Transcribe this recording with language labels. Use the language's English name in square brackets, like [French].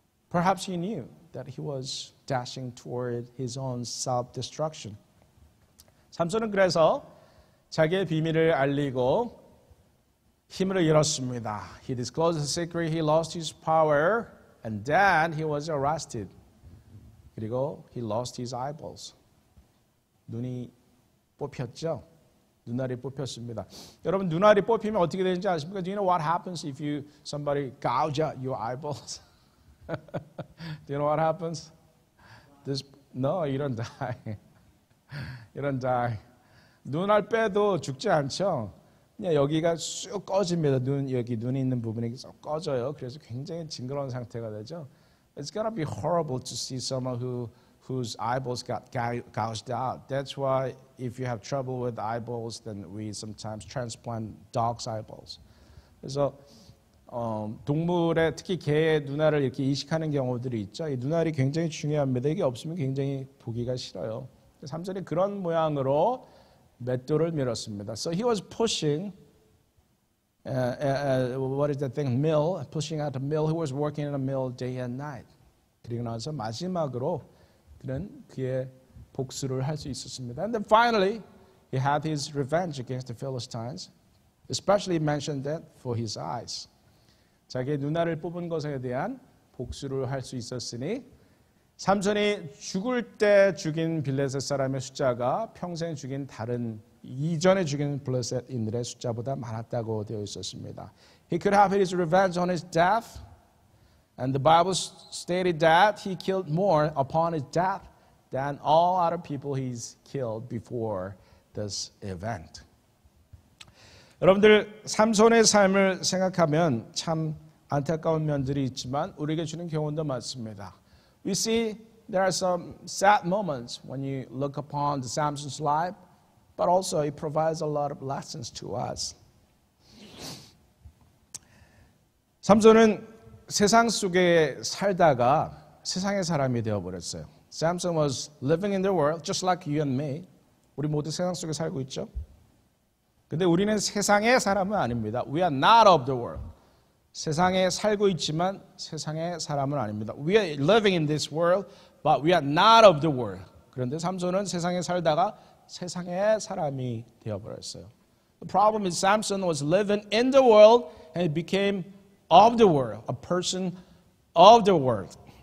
[English] Perhaps he knew that he was dashing toward his own self-destruction. [Korean] 삼손은 그래서 자기의 비밀을 알리고 힘을 잃었습니다. [English] He disclosed the secret, he lost his power, and then he was arrested. [Korean] 그리고 [English] he lost his eyeballs. [Korean] 눈이 뽑혔죠? 눈알이 뽑혔습니다. 여러분 눈알이 뽑히면 어떻게 되는지 아십니까? [English] Do you know what happens if somebody gouge out your eyeballs? Do you know what happens? No, you don't die. You don't die. [Korean] 눈알 빼도 죽지 않죠. 그냥 여기가 쑥 꺼집니다. 여기 눈이 있는 부분이 쏙 꺼져요. 그래서 굉장히 징그러운 상태가 되죠. [English] It's gonna be horrible to see someone whose eyeballs got gouged out. That's why if you have trouble with eyeballs, then we sometimes transplant dog's eyeballs. [Korean] 그래서 동물의 특히 개의 눈알을 이렇게 이식하는 경우들이 있죠. 이 눈알이 굉장히 중요합니다. 이게 없으면 굉장히 보기가 싫어요. 삼손이 그런 모양으로 맷돌을 밀었습니다. [English] So he was pushing, what is that thing? Mill, pushing out a mill. He was working in a mill day and night. [Korean] 그리고 나서 마지막으로 그는 그의 복수를 할 수 있었습니다. [English] And then finally, he had his revenge against the Philistines. especially mentioned that for his eyes. [Korean] 자기의 눈알을 뽑은 것에 대한 복수를 할 수 있었으니 삼손이 죽을 때 죽인 블레셋 사람의 숫자가 평생 죽인 다른 이전에 죽인 블레셋인들의 숫자보다 많았다고 되어 있었습니다. [English] He could have his revenge on his death, and the Bible stated that he killed more upon his death than all other people he's killed before this event. [Korean] 여러분들 삼손의 삶을 생각하면 참 안타까운 면들이 있지만 우리에게 주는 교훈도 많습니다. [English] We see there are some sad moments when you look upon the Samson's life, but also it provides a lot of lessons to us. [Korean] 삼손은 세상 속에 살다가 세상의 사람이 되어버렸어요. [English] Samson was living in the world just like you and me. [Korean] 우리 모두 세상 속에 살고 있죠. 근데 우리는 세상의 사람은 아닙니다. [English] We are not of the world. [Korean] 세상에 살고 있지만 세상의 사람은 아닙니다. [English] We are living in this world, but we are not of the world. [Korean] 그런데 삼손은 세상에 살다가 세상의 사람이 되어버렸어요. [English] The problem is Samson was living in the world and he became of the world, a person of the world.